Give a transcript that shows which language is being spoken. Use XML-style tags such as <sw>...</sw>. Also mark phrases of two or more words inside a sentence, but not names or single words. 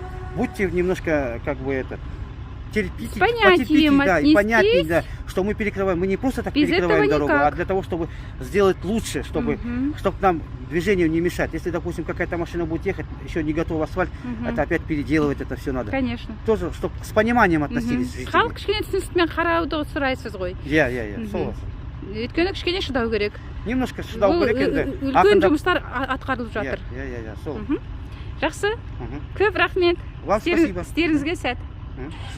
<ru>Будьте немножко, как бы, терпите, и понятнее, что мы перекрываем. Мы не просто так перекрываем дорогу, а для того, чтобы сделать лучше, чтобы нам движению не мешать. Если, допустим, какая-то машина будет ехать, еще не готов асфальт, это опять переделывать, это все надо. Конечно. Тоже, чтобы с пониманием относились жители.</ru> <kk>Халық кішкене түсіністікпен қарауды сұрайсыз ғой. Сол. Өйткені кішкене шыдау керек. Немножко шыдау керек енді. Үлкен жұмыстар атқарылып жатыр. Сол. Жақсы. Көп рахмет.</kk> <ru>Вам спасибо.</ru> <kk>Істеріңізге сәт.</kk>